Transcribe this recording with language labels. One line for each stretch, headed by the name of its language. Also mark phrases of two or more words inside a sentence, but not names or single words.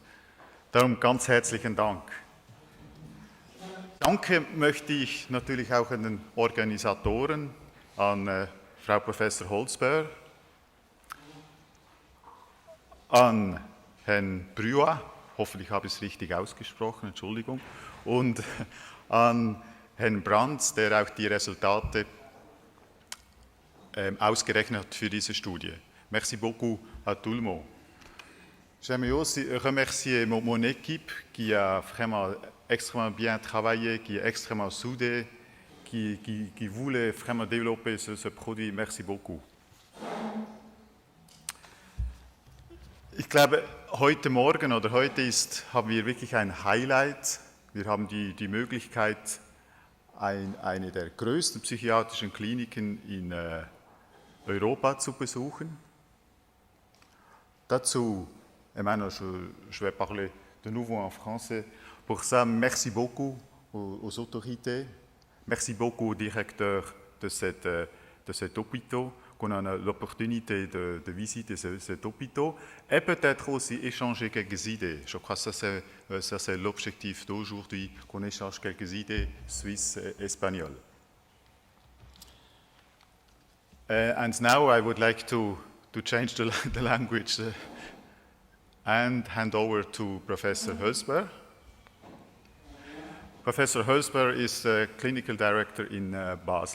German: Darum ganz herzlichen Dank. Danke möchte ich natürlich auch an den Organisatoren, an Frau Professor Holzbauer, an Herrn Brua, hoffentlich habe ich es richtig ausgesprochen, Entschuldigung, und an Herrn Brands, der auch die Resultate ausgerechnet hat für diese Studie.
French: Merci beaucoup à tout le monde. J'aimerais aussi remercier mon équipe qui a vraiment extrêmement bien travaillé, qui est extrêmement soudée, qui voulait vraiment développer ce produit. Merci beaucoup.
German: Ich glaube, heute Morgen oder heute haben wir wirklich ein Highlight. Wir haben die Möglichkeit, eine der größten psychiatrischen Kliniken in Europa zu besuchen. Dazu,
French: maintenant, je vais parler de nouveau en français. Pour ça, merci beaucoup aux autorités, merci beaucoup au directeur de cet hôpital, qu'on a l'opportunité de visiter cet hôpital et peut-être aussi échanger quelques idées. Je crois que ça c'est l'objectif d'aujourd'hui, qu'on échange quelques idées suisses et espagnoles.
English: And now I would like to change the language and hand over to Professor Hölsber. Professor Hölsber is the clinical director in Basel.